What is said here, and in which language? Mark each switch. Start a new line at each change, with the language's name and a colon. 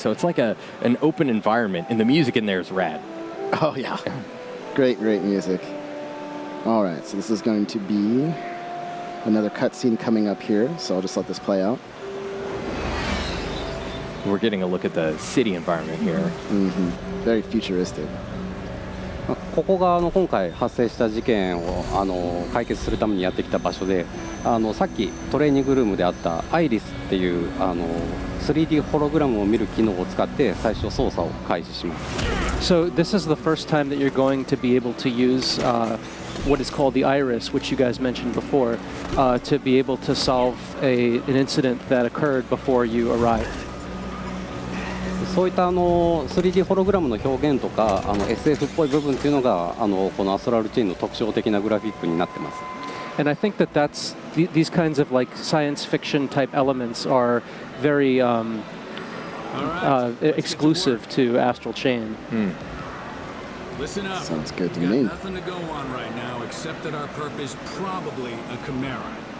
English: So it's like an open environment, and the music in there is rad. Oh, yeah. Great, great music. All right, so this is going to be another cutscene coming up here, so I'll just let this play out. We're getting a look at the city environment here. Very futuristic.
Japanese: ここが今回発生した事件を解決するためにやってきた場所で、さっきトレーニングルームであったアイリスっていう3D ホログラムを見る機能を使って最初操作を開始します。
English: So this is the first time that you're going to be able to use what is called the iris, which you guys mentioned before, to be able to solve an incident that occurred before you arrived.
Japanese: そういった3D ホログラムの表現とかSF っぽい部分っていうのがこのアストラルチェーンの特徴的なグラフィックになってます。
English: And I think that these kinds of like science fiction type elements are very exclusive to Astral Chain. Listen up. Sounds good to Got me. nothing to go on right now except that our perp is probably a Chimera.